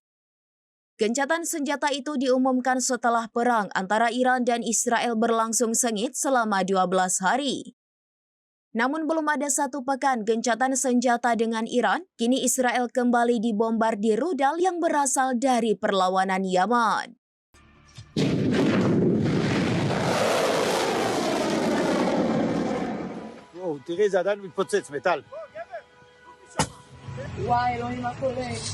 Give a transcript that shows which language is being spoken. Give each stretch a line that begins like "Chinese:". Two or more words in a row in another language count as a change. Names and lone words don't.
Indonesian: Gencatan senjata itu diumumkan setelah perang antara Iran dan Israel berlangsung sengit selama 12 hari. Namun belum ada satu pekan gencatan senjata dengan Iran, kini Israel kembali dibombardir rudal yang berasal dari perlawanan Yaman.
Hebrew: תראי, זה עדיין מתפוצץ, מטל. וואי, אלוהים, מה קורה?